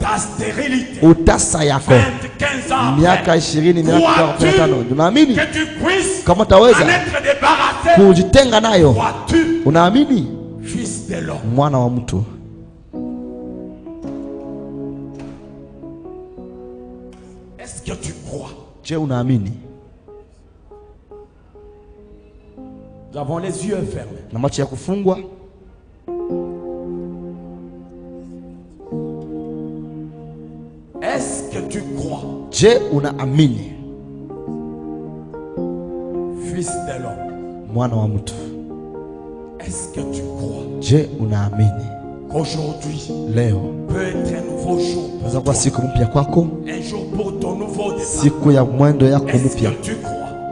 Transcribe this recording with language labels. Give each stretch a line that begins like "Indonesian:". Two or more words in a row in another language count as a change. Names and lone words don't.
Swahili: Utasa yako miaka 20, miaka 15, unaamini kama utaweza kujitenga nayo? Unaamini? Mwana wa mtu, je, unaamini?
French: Nous avons les yeux fermés.
Swahili: Na macho ya kufungwa.
French: Est-ce que tu crois?
Swahili: Je, unaamini?
French: Fils de l'homme,
Swahili: mwana wa mtu,
French: est-ce que tu crois?
Swahili: Je, unaamini
French: qu'aujourd'hui
Swahili: leo
French: peut être un nouveau jour pour toi,
Swahili: siku mpya kwako,
French: un jour pour ton nouveau départ,
Swahili: siku ya mwendo yako mpya?
French: Est-ce que tu crois?